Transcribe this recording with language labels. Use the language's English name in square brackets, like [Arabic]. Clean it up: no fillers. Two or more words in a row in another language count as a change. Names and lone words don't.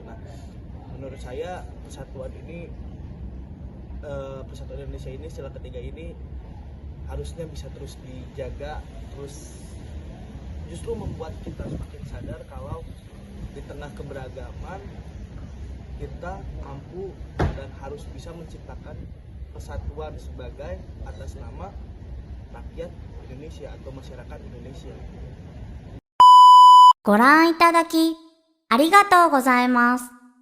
[Indonesian] Nah, menurut saya persatuan Indonesia ini, sila ketiga ini harusnya bisa terus dijaga, terus justru membuat kita semakin sadar kalau di tengah keberagaman kita mampu dan harus bisa menciptakan persatuan sebagai atas nama rakyat Indonesia atau masyarakat Indonesia. [Japanese] ご覧いただきありがとうございます。